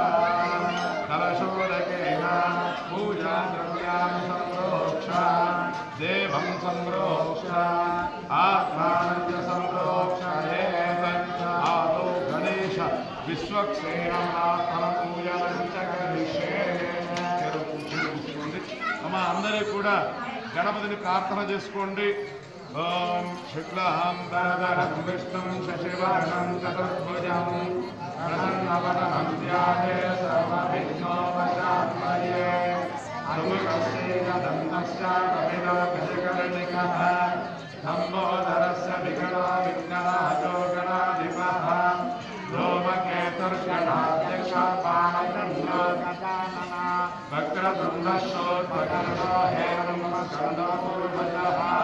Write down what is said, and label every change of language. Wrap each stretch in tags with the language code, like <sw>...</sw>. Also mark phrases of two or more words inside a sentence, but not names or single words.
<sa>कलशोदकेन पूजा द्रव्यान् संप्रोक्ष देवं संप्रोक्ष आत्मानं च संप्रोक्षयेत् आदौ गणेश विश्वक्सेनात्मन पूजनं च करिष्ये</sa> <te>అమ్మ అందరూ కూడా గణపతిని ప్రార్థన చేసుకోండి.</te> <sa>ఓం శుక్లాం వరదరం విష్ణుం శశివర్ణం చతుర్భుజం ప్రసన్నవదనం ధ్యాయేత్ సర్వవిఘ్నోపశాంతయే అముకస్యేన దంతస్య కపిలో గజకర్ణికః లంబోదరస్య వికటో విఘ్నరాజో గణాధిపః ధూమకేతుర్గణాధ్యక్ష పాణచంద్రో గజానన వక్రతుండశోర్పకర్ణో హేరంబస్కందో పూర్వజః</sa>